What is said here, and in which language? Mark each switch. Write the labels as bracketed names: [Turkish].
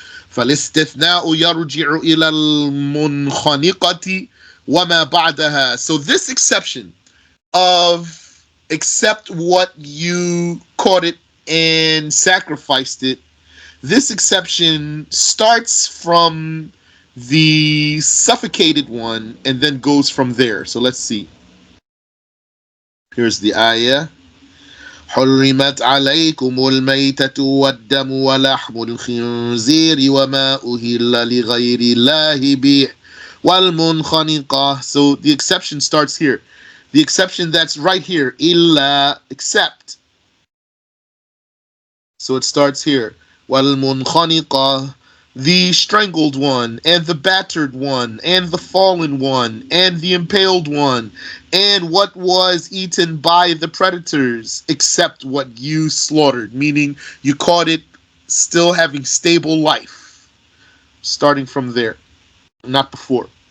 [Arabic] فالاستثناء يرجع إلى المنخنقة وما بعدها. [English] So this exception of except what you caught it and sacrificed it, this exception starts from the suffocated one and then goes from there. So let's see. Here's the ayah. [Arabic] حرمت عليكم الميتة والدم ولحم الخنزير وما أهل لغير الله به والمنخنقة. [English] So the exception starts here. The exception that's right here, illa, except. So it starts here. [Arabic] وَالْمُنْخَنِقَةِ, [English] the strangled one, and the battered one, and the fallen one, and the impaled one, and what was eaten by the predators, except what you slaughtered, meaning you caught it still having stable life, starting from there, not before.